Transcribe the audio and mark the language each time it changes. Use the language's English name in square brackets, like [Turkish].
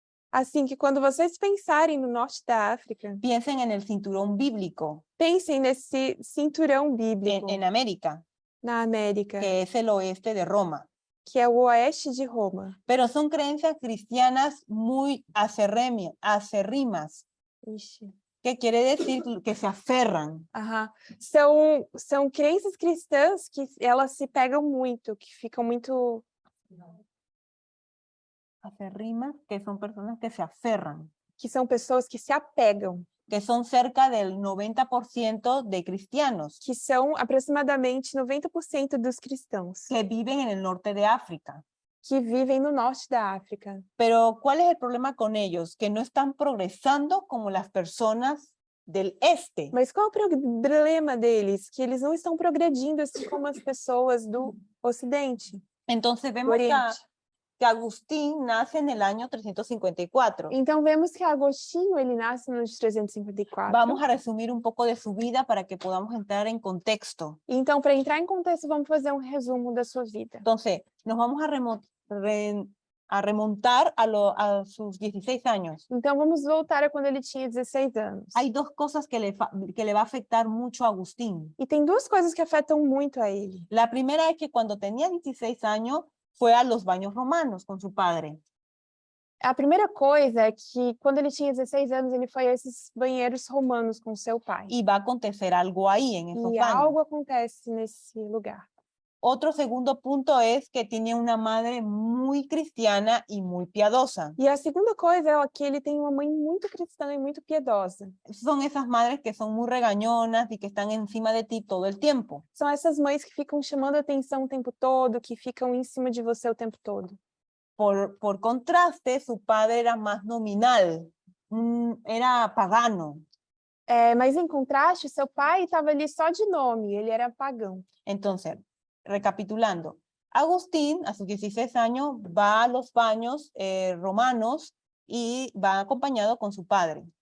[Portuguese] Assim que quando vocês pensarem no norte da África, [Spanish] piensen en el cinturón bíblico [Portuguese] pensem nesse cinturão bíblico [Spanish] en América, [Portuguese] na América, [Spanish] que es el oeste de Roma. [Portuguese] que é o oeste de Roma. [Spanish] Pero son creencias cristianas muy acérrimas, Ixi. que quiere decir que se aferran. Aham. [Portuguese] São crenças cristãs que elas se pegam muito, que ficam muito... [Spanish] Acérrimas, que son personas que se aferran, [Portuguese] que são pessoas que se apegam, [Spanish] que son cerca del 90% de cristianos [Portuguese] que são aproximadamente 90% dos cristãos [Spanish] que viven en el norte de África. [Portuguese] que vivem no norte da África. [Spanish] Pero ¿cuál es el problema con ellos? Que no están progresando como las personas del este. [Portuguese] Mas qual é o problema deles? Que eles não estão progredindo assim como as pessoas do Ocidente, [Spanish] Entonces [Portuguese] do [Spanish] vemos [Portuguese] Oriente. [Spanish] que Agustín nace en el año 354. [Portuguese] Então vemos que Agostinho, ele nasce no ano de 354. [Spanish] Vamos a resumir un poco de su vida para que podamos entrar en contexto. [Portuguese] Então, para entrar em contexto, vamos fazer resumo da sua vida. [Spanish] Entonces, nos vamos a remontar a sus 16 años. [Portuguese] Então, vamos voltar a quando ele tinha 16 anos. [Spanish] Hay dos cosas que le va a afectar mucho a Agustín. [Portuguese] E tem duas coisas que afetam muito a ele. [Spanish] La primera es que cuando tenía 16 años fue a los baños romanos con su padre. [Portuguese] A primeira coisa é que, quando ele tinha 16 anos, ele foi a esses banheiros romanos com seu pai. [Spanish] Y va a acontecer algo ahí en esos [Portuguese] E [Spanish] baños. [Portuguese] algo acontece nesse lugar. [Spanish] Otro segundo punto es que tiene una madre muy cristiana y muy piadosa. [Portuguese] E a segunda coisa é que ele tem uma mãe muito cristã e muito piedosa. [Spanish] Son esas madres que son muy regañonas y que están encima de ti todo el tiempo. [Portuguese] São essas mães que ficam chamando atenção o tempo todo, que ficam em cima de você o tempo todo. [Spanish] Por contraste, su padre era más nominal, era pagano. [Portuguese] Mas, em contraste, seu pai estava ali só de nome, ele era pagão. [Spanish] Entonces, recapitulando, Agustín a sus 16 años va a los baños romanos y va acompañado con su padre.